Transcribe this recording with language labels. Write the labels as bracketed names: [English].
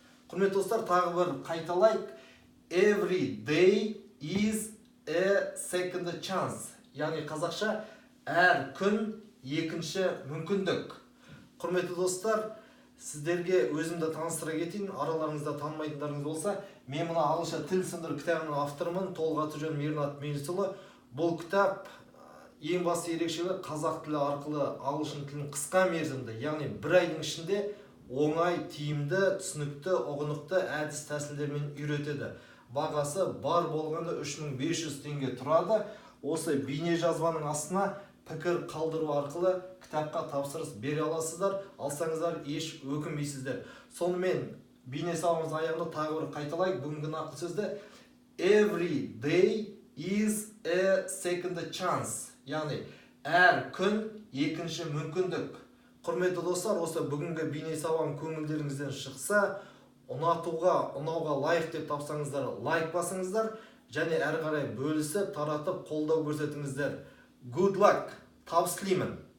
[Kazakh] Құрметті достар, тағы бір қайталайық. [English] Every day is a second chance. [Kazakh] Яғни қазақша әр күн екінші мүмкіндік. Құрметті достар, сіздерге өзімді таныстыра кетейін. Араларыңызда танымайтындарыңыз болса, мен мына ағылшынша тіл сындыру кітабының авторымын, толық аты жөнім Ернат Меңжісұлы. Бұл кітап ең басты ерекшелігі қазақ тілі арқылы ағылшын тілін қысқа мерзімді, яғни бір айдың ішінде оңай, тиімді, түсінікті, ұғынықты әдіс тәсілдермен үйретеді. Бағасы бар болғанда 3500 теңге тұрады. Осы бейне жазбаның астына пікір қалдыру арқылы кітапқа тапсырыс бере аласыздар, алсаңыздар еш өкінбейсіздер. Сонымен бейне сабағымыз аяғында тағы бір қайталайық. Бүгінгі нақыл сөзді [English] Every day is a second chance. [Kazakh] Яғни әр күн екінші мүмкіндік. Құрметті достар, осы бүгінгі бейне сабағым көңілдеріңізден шықса, ұнауға лайк деп тапсаңыздар, лайк басыңыздар, және әрі қарай бөлісіп, таратып, қолдау көрсетіңіздер. [English] Good luck. [Kazakh] Табыс тілеймін.